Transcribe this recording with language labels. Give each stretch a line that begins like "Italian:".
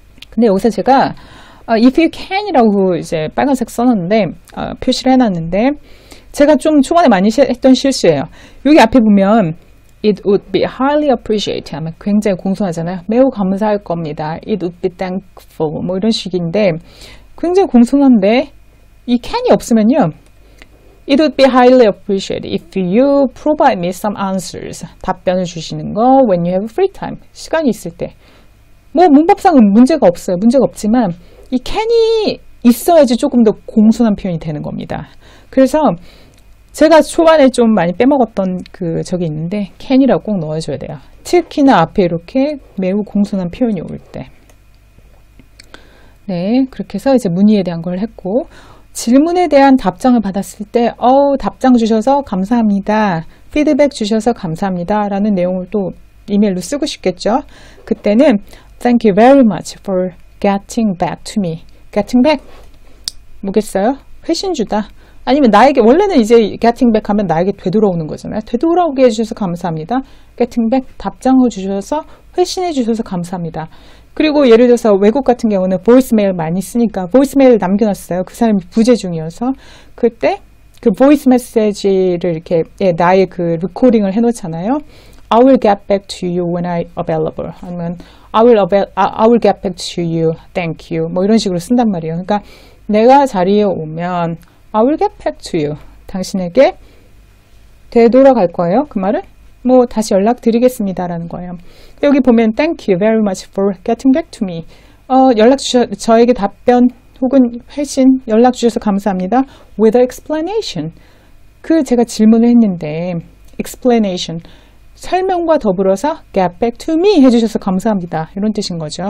Korean: 근데 여기서 제가 if you can이라고 이제 빨간색 써놨는데 표시를 해놨는데 제가 좀 초반에 많이 했던 실수예요. 여기 앞에 보면
English: It would be highly appreciated
Korean: 하면 굉장히 공손하잖아요. 매우 감사할 겁니다.
English: It would be thankful
Korean: 뭐 이런 식인데 굉장히 공손한데 이 can이 없으면요.
English: It would be highly appreciated if you provide me some answers.
Korean: 답변을 주시는 거 when you have free time. 시간이 있을 때. 뭐 문법상은 문제가 없어요. 문제가 없지만 이 can이 있어야지 조금 더 공손한 표현이 되는 겁니다. 그래서 제가 초반에 좀 많이 빼먹었던 저기 있는데 can이라고 꼭 넣어줘야 돼요. 특히나 앞에 이렇게 매우 공손한 표현이 올 때. 네, 그렇게 해서 이제 문의에 대한 걸 했고 질문에 대한 답장을 받았을 때 답장 주셔서 감사합니다. 피드백 주셔서 감사합니다. 라는 내용을 또 이메일로 쓰고 싶겠죠. 그때는
English: Thank you very much for getting back to me.
Korean: Getting back 뭐겠어요? 회신 주다. 아니면 나에게 원래는 이제 getting back 하면 나에게 되돌아오는 거잖아요. 되돌아오게 해주셔서 감사합니다. getting back 답장을 주셔서 회신해 주셔서 감사합니다. 그리고 예를 들어서 외국 같은 경우는 보이스메일 많이 쓰니까 보이스메일을 남겨놨어요. 그 사람이 부재 중이어서 그때 그 보이스 메시지를 이렇게 나의 그 리코딩을 해놓잖아요.
English: I will get back to you when I'm available.
Korean: 아니면
English: I will get back to you. Thank you.
Korean: 뭐 이런 식으로 쓴단 말이에요. 그러니까 내가 자리에 오면
English: I will get back to you.
Korean: 당신에게 되돌아갈 거예요. 그 말은 뭐 다시 연락드리겠습니다라는 거예요. 여기 보면
English: Thank you very much for getting back to me.
Korean: 저에게 답변 혹은 회신 연락 주셔서 감사합니다.
English: With explanation.
Korean: 제가 질문을 했는데 explanation. 설명과 더불어서 get back to me 해주셔서 감사합니다. 이런 뜻인 거죠.